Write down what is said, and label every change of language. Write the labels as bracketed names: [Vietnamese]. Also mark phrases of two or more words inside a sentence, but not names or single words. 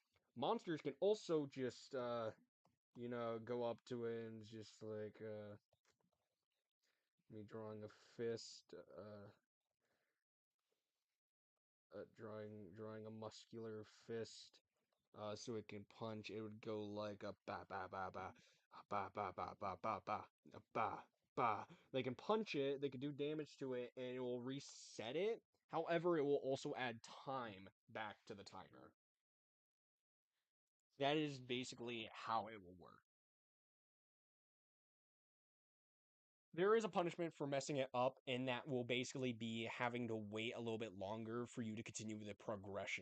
[English] Monsters can also just go up to it and just like me drawing a fist, drawing a muscular fist so it can punch. It would go like a ba ba ba ba, a ba ba ba ba ba ba, a ba ba. They can punch it, they can do damage to it, and it will reset it. However, it will also add time back to the timer. That is basically how it will work. there is a punishment for messing it up, and that will basically be having to wait a little bit longer for you to continue with the progression.